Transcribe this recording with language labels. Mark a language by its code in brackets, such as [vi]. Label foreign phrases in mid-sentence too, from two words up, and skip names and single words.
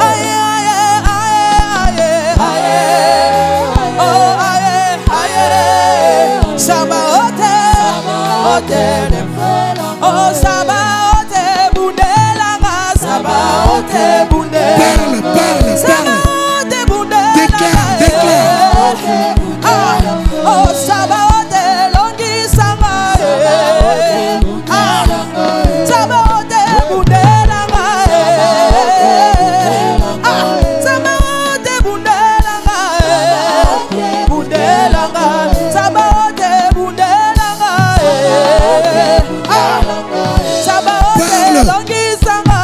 [ln] Aïe, aïe, aïe, aïe, oh, aïe, aïe, Sabaoth, oh, Sabaoth Bundelanga, Sabaoth Bundelanga. [fr] Parle, parle, [ln] Sabaoth Bundelanga. [fr] Déclare, déclare. [ln] Oh, Sabaoth Longisanga. Sabaoth Bundelanga. Sabaoth Bundelanga. Bundelanga. Sabaoth Bundelanga. Sabaoth Longisanga.